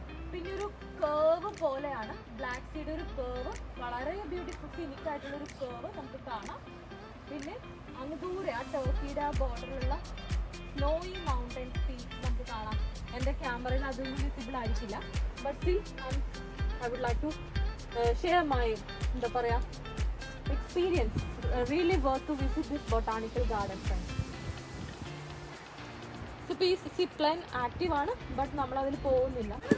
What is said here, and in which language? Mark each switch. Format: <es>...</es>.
<ml>പിന്നെ ഒരു കേവ് പോലെയാണ് ബ്ലാക്ക് സീയുടെ ഒരു കേവ്, വളരെ ബ്യൂട്ടിഫുൾ സിനിക് ആയിട്ടുള്ള ഒരു കേവ് നമുക്ക് കാണാം. പിന്നെ അങ്ങ് ദൂരെ ആ ടർക്കിയുടെ ആ ബോർഡറിലുള്ള സ്നോയി മൗണ്ടൻസ് പീക്ക് നമുക്ക് കാണാം. എൻ്റെ ക്യാമറയിൽ അതൊന്നും വിസിബിൾ ആയിരിക്കില്ല.</ml> <en>but still I would like to share my</en> <ml>എന്താ പറയുക</ml> <en>experience. Really worth to visit this botanical garden, friends.</en> <ml>So ഈ സിപ്പ് ലൈൻ ആക്റ്റീവ് ആണ്, ബട്ട് നമ്മൾ അതിൽ പോകുന്നില്ല.</ml>